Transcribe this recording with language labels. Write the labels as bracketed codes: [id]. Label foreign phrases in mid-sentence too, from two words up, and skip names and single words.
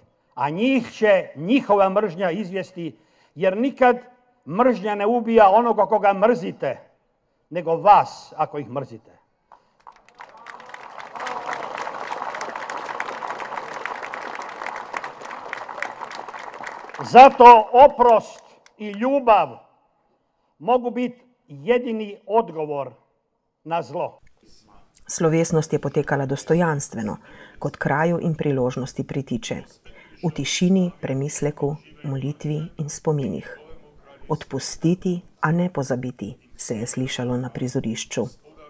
[hr] A njih će njihova mržnja izvesti, jer nikad mržnja ne ubija onoga koga mrzite, nego vas ako ih mrzite. Zato oprost i ljubav mogu biti jedini odgovor na zlo. [sl] Slovesnost je potekala dostojanstveno, kot kraju in priložnosti pritiče. V tišini, premisleku, molitvi in spominih. Odpustiti, a ne pozabiti, se je slišalo na prizorišču.